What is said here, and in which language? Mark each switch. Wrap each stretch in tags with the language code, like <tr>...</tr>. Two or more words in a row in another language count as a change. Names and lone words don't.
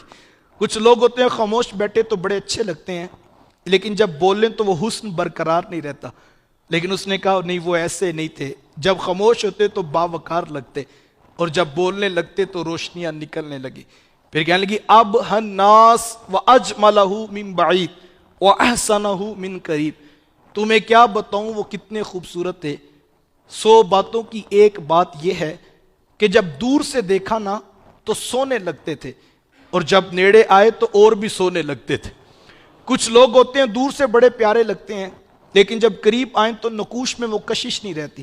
<ur>کچھ لوگ ہوتے ہیں خاموش بیٹھے تو بڑے اچھے لگتے ہیں، لیکن جب بولیں تو وہ حسن برقرار نہیں رہتا۔ لیکن اس نے کہا نہیں، وہ ایسے نہیں تھے، جب خاموش ہوتے تو باوقار لگتے، اور جب بولنے لگتے تو روشنیاں نکلنے لگی۔ پھر کہنے لگی</ur> <ar>اب الناس واجملہ من بعید واحسنہ من قریب،</ar> <ur>تمہیں کیا بتاؤں وہ کتنے خوبصورت تھے۔ 100 باتوں کی ایک بات یہ ہے کہ جب دور سے دیکھا نا تو سونے لگتے تھے، اور جب نیڑے آئے تو اور بھی سونے لگتے تھے۔ کچھ لوگ ہوتے ہیں دور سے بڑے پیارے لگتے ہیں، لیکن جب قریب آئیں تو نقوش میں وہ کشش نہیں رہتی۔</ur>